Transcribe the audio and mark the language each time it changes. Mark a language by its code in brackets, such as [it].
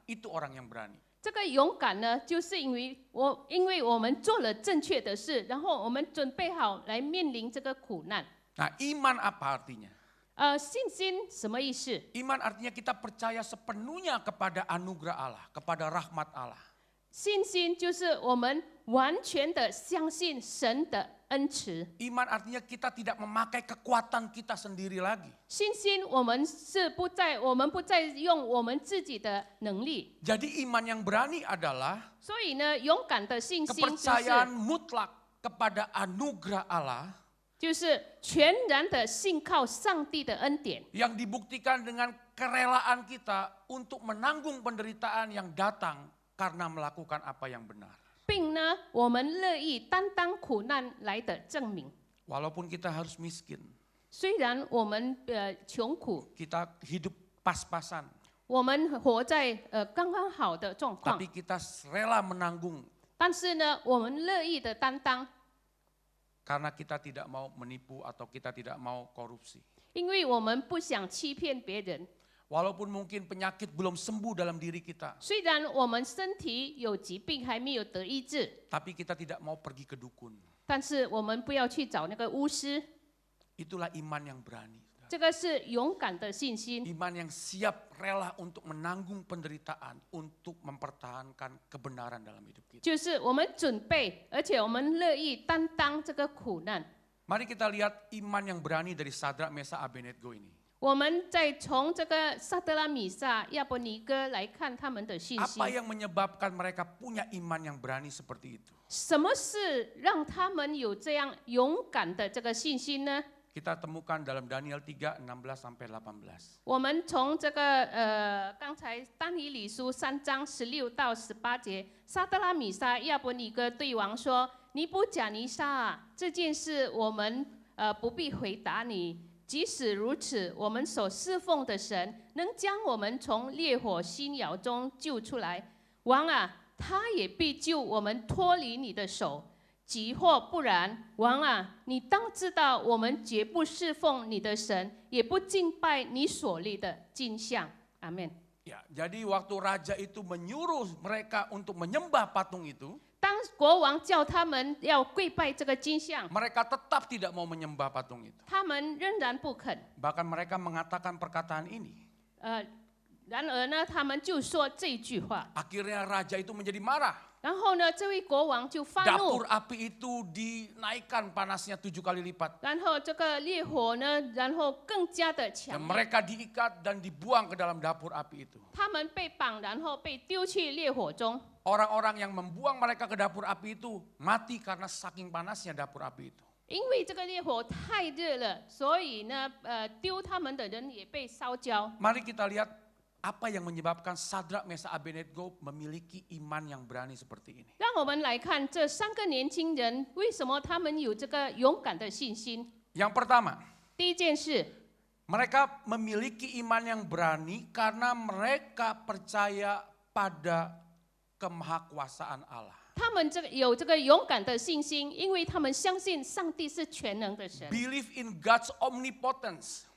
[id] Itu orang yang berani. [zh] 这个勇敢呢，就是因为我们做了正确的事，然后我们准备好来面临这个苦难。 [id] Nah, iman apa artinya? [zh] 信心什么意思？ [id] Iman artinya kita percaya sepenuhnya kepada anugerah Allah, kepada rahmat Allah. [zh] 信心就是我们完全的相信神的恩慈。 [id] Iman artinya kita tidak memakai kekuatan kita sendiri lagi. [zh] 信心我们不再用我们自己的能力。 [id] Jadi iman yang berani adalah [zh] 所以呢，勇敢的信心 [id] kepercayaan mutlak kepada anugerah Allah [zh] 就是全然的信靠上帝的恩典， [id] yang dibuktikan dengan kerelaan kita untuk menanggung penderitaan yang datang karena melakukan apa yang benar. [zh] 并呢，我们乐意担当苦难来的证明。 [id] Walaupun kita harus miskin, [zh] 虽然我们穷苦， [id] kita hidup pas-pasan, [zh] 我们活在刚刚好的状况， [id] tapi kita rela menanggung [zh] 但是呢，我们乐意的担当， [id] karena kita tidak mau menipu atau kita tidak mau korupsi. [zh] 因为我们不想欺骗别人。 [id] Walaupun mungkin penyakit belum sembuh dalam diri kita, [zh] 虽然我们身体有疾病还没有得医治， [id] tapi kita tidak mau pergi ke dukun. [zh] 但是我们不要去找那个巫师， [id] Itulah iman yang berani. [zh] 这个是勇敢的信心， [id] Iman yang siap rela untuk menanggung penderitaan, untuk mempertahankan kebenaran dalam hidup kita. [zh] 就是我们准备，而且我们乐意担当这个苦难。 [id] Mari kita lihat iman yang berani dari Sadrak, Mesak, Abednego ini. [zh] 我们再从这个撒德拉米撒、亚伯尼哥来看他们的信心 [id] Apa，yang menyebabkan mereka punya iman yang berani seperti itu? [zh] 什么是让他们有这样勇敢的这个信心呢？ [id] Kita temukan dalam Daniel 3, 16-18. [zh] 我们从这个刚才但以理书3章16到18节，撒德拉米撒、亚伯尼哥对王说：“尼布甲尼撒啊，这件事我们不必回答你。即使如此，我们所侍奉的神能将我们从烈火新窑中救出来。王啊，他也必救我们脱离你的手。即或不然，王啊，你当知道，我们绝不侍奉你的神，也不敬拜你所立的金像。阿门。” [id] Ya, jadi waktu raja itu menyuruh mereka untuk menyembah patung itu, [zh] 当国王叫他们要跪拜这个金像， [id] mereka tetap tidak mau menyembah patung itu. [zh] 他们仍然不肯。 [id] Bahkan mereka mengatakan perkataan ini. [zh] 然而呢，他们就说这句话。 [id] Akhirnya raja itu menjadi marah. [zh] 然后呢，这位国王就发怒 [id] Dapur，api itu dinaikkan panasnya 7 kali lipat. [zh] 然后这个烈火呢，然后更加的 [id] Dan [zh] 强烈。 [id] mereka diikat dan dibuang ke dalam dapur api itu. [zh] 他们被绑，然后被丢去烈火中。 [id] Orang-orang yang membuang mereka ke dapur api itu mati karena saking panasnya dapur api itu. [zh] 因为这个烈火太热了，所以呢，丢他们的人也被烧焦。 [id] Mari kita lihat apa yang menyebabkan Sadrak, Mesak, Abednego memiliki iman yang berani seperti ini. [zh] 让我们来看这3个年轻人为什么他们有这个勇敢的信心。 [id] Yang pertama, [zh] 第第一件事， [id] mereka memiliki iman yang berani karena mereka percaya pada kemahakuasaan Allah. [zh] 他们有这个勇敢的信心，因为他们相信上帝是全能的神 [en] Believe in God's omnipotence.